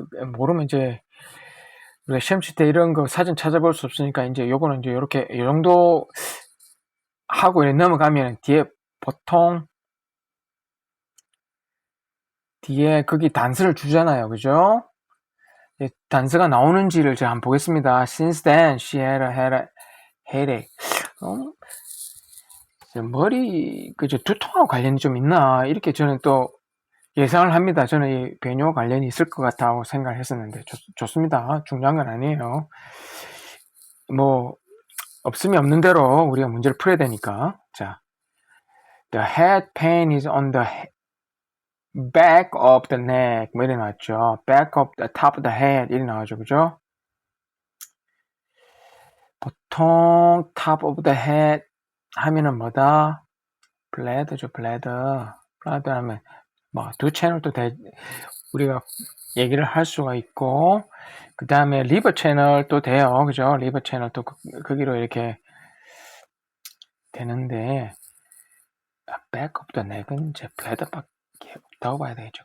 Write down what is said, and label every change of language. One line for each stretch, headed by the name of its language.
Korean: 모르면 이제 우리가 시험 칠 때 이런 거 사진 찾아볼 수 없으니까 이제 요거는 이제 요렇게 이 정도 하고 넘어가면 뒤에 보통 뒤에 거기 단서를 주잖아요. 그죠? 단서가 나오는지를 제가 한번 보겠습니다.
English: Since then, she had a headache.
Korean: 머리, 그죠? 두통하고 관련이 좀 있나? 이렇게 저는 또 예상을 합니다. 저는 이 배뇨 관련이 있을 것 같다고 생각을 했었는데, 좋습니다. 중요한 건 아니에요. 뭐, 없으면 없는 대로 우리가 문제를 풀어야 되니까.
English: 자, the head pain is on the back of the neck.
Korean: 뭐 이래 나왔죠.
English: back of the top of the head.
Korean: 이래 나와죠. 그죠? 보통 top of the head 하면은 뭐다? bladder죠, bladder. bladder 하면 뭐 두 채널도 우리가 얘기를 할 수가 있고, 그 다음에 liver 채널도 돼요. 그죠? liver 채널도 거기로 이렇게 되는데,
English: back of the neck
Korean: 은 이제 bladder밖에 없다고 봐야 되겠죠.